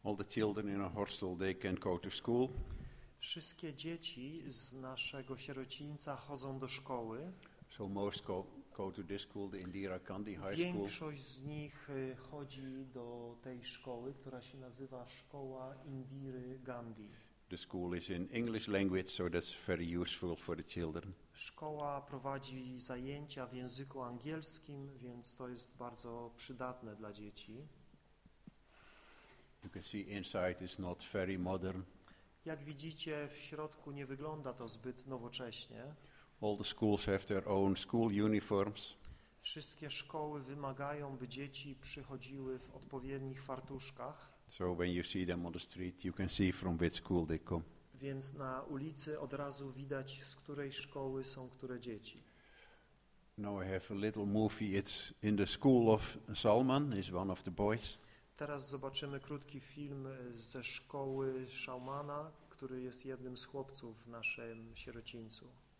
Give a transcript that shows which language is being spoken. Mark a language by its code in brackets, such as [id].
[en] Children in a hostel, they can go to school. [pl] Wszystkie dzieci z naszego sierocińca chodzą do szkoły. [en] So most go to this school, the Indira Gandhi High [pl] Większość [en] School. [pl] Większość z nich chodzi do tej szkoły, która się nazywa Szkoła Indiry Gandhi. [en] The school is in English language, so that's very useful for the children. [pl] Szkoła prowadzi zajęcia w języku angielskim, więc to jest bardzo przydatne dla dzieci. [en] You can see inside is not very modern. [pl] Jak widzicie, w środku nie wygląda to zbyt nowocześnie. [en] All the schools have their own school uniforms. [pl] Wszystkie szkoły wymagają, by dzieci przychodziły w odpowiednich fartuszkach. [en] So when you see them on the street, you can see from which school they come. [pl] Więc na ulicy od razu widać, z której szkoły są które dzieci. [en] Now I have a little movie. It's in the school of Salman, is one of the boys. [pl] Teraz zobaczymy krótki film ze szkoły Szałmana, który jest jednym z chłopców w naszym sierocińcu.